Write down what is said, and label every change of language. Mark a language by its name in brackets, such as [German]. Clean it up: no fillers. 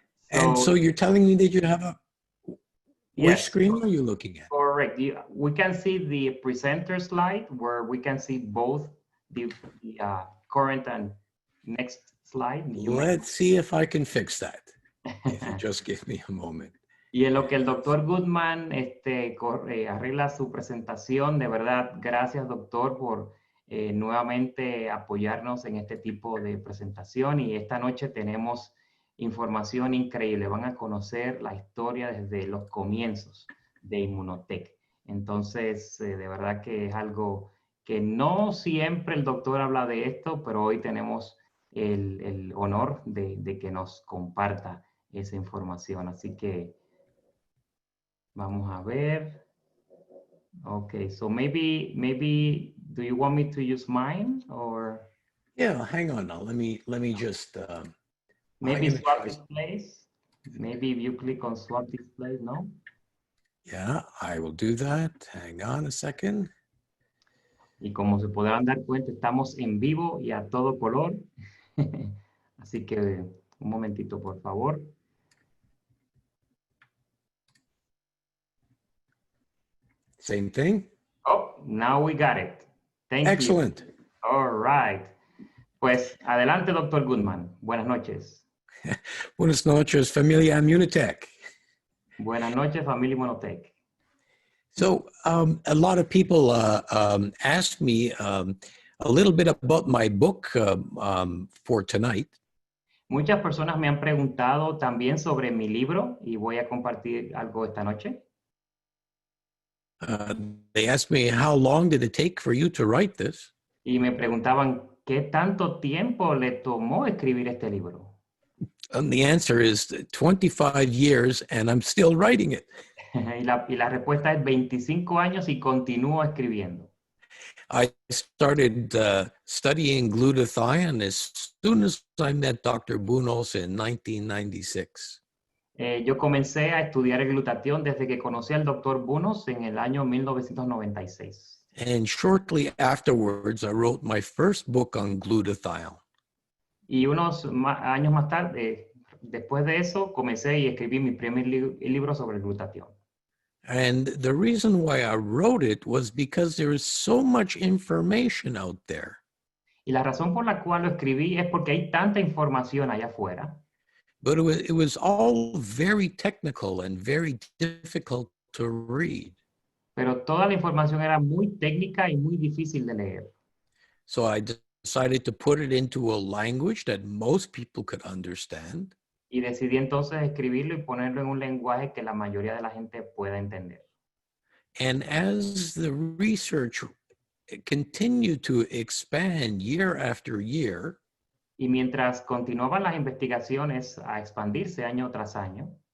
[English] And so you're telling me that you have a, which screen are you looking at? Correct. We can see the presenter slide where we can see both the current and next slide. Let's see if I can fix that. If you just give me a moment. [Spanish] Y en lo que el doctor Gutman arregla su presentación, de verdad, gracias doctor por nuevamente apoyarnos en este tipo de presentación. Y esta noche tenemos información increíble. Van a conocer la historia desde los comienzos de Immunotec. Entonces, de verdad que es algo que no siempre el doctor habla de esto, pero hoy tenemos el honor de que nos comparta esa información. Así que vamos a ver. [English] Okay, so maybe do you want me to use mine or? Yeah, hang on now. Let me just maybe swap displays. Maybe if you click on swap displays, no? Yeah, I will do that. Hang on a second. [Spanish] Y como se podrán dar cuenta, estamos en vivo y a todo color. Así que un momentito, por favor. [English] Same thing? Oh, now we got it. Thank Excellent. you. All right. [Spanish] Pues adelante, doctor Gutman. Buenas noches. Buenas noches, familia Immunotech. Buenas noches, familia Immunotech. [English] So a lot of people asked me a little bit about my book for tonight. [Spanish] Muchas personas me han preguntado también sobre mi libro y voy a compartir algo esta noche. [English] They asked me, how long did it take for you to write this? [Spanish] Y me preguntaban, ¿qué tanto tiempo le tomó escribir este libro? [English] And the answer is 25 years and I'm still writing it. [Spanish] y la respuesta es 25 años y continúo escribiendo. [English] I started studying glutathione as soon as I met Dr. Bunos in 1996. [Spanish] Yo comencé a estudiar el glutatión desde que conocí al Dr. Bunos en el año 1996. [English] And shortly afterwards, I wrote my first book on glutathione. [Spanish] Y unos años más tarde, después de eso, comencé y escribí mi primer libro sobre el glutatión. [English] And the reason why I wrote it was because there is so much information out there. [Spanish] Y la razón por la cual lo escribí es porque hay tanta información allá afuera. [English] but it was all very technical and very difficult to read. [Spanish] Pero toda la información era muy técnica y muy difícil de leer. [English] So I decided to put it into a language that most people could understand. [Spanish] Y decidí entonces escribirlo y ponerlo en un lenguaje que la mayoría de la gente pueda entender. [English] And as the research continued to expand year after year, [Spanish] Y mientras continuaban las investigaciones a expandirse año tras año,